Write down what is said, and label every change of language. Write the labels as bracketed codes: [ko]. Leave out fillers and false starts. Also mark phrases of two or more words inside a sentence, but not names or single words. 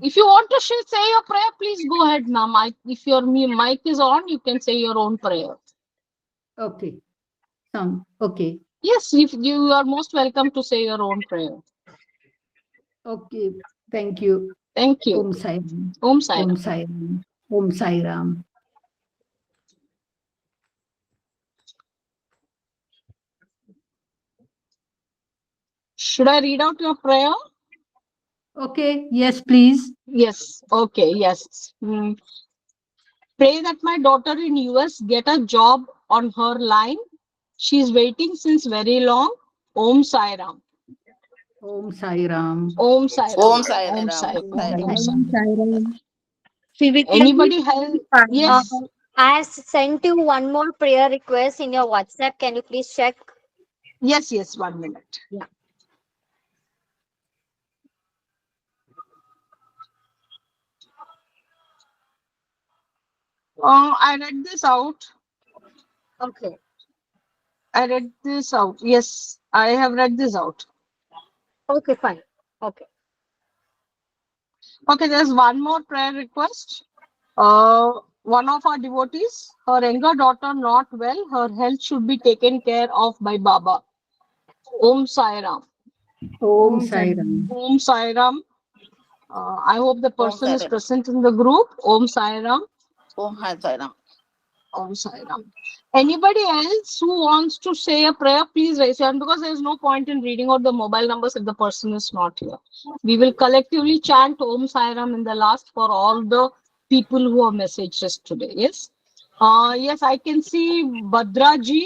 [en] If you want to say your prayer, please go ahead, ma'am. If your mic is on, you can say your own prayer. Okay, okay. Yes, if you are most welcome to say your own prayer. Okay, thank you. Thank you. Om Sai Ram. Om Sai Om Ram. Sai Ram. Om Sai Ram. Should I read out your prayer? Okay, yes, please. Yes. Okay, yes. Pray that my daughter in US get a job on her line. She's waiting since very long. Om Sai Ram. Om Sai Ram. Om Sai Ram. Om Sai Om Ram. Sai Om Sai Ram. Ram. Om Sai Om Sai Ram. Anybody has? Yes. I have sent you one more prayer request in your WhatsApp. Can you please check? Yes, yes. 1 minute. Yeah. I read this out. Okay. I read this out. Yes, I have read this out. Okay, fine. Okay. Okay, there's one more prayer request. One of our devotees, her younger daughter not well, her health should be taken care of by Baba. Om Sai Ram. Om Sai Ram. Om Sai Ram. I hope the person is present in the group. Om Sai Ram. Om Sai Ram. Om Sai Ram. Anybody else who wants to say a prayer, please raise your hand, because there is no point in reading out the mobile numbers if the person is not here. We will collectively chant Om Sai Ram in the last for all the people who have messaged us today. Yes. Yes, I can see Bhadra ji.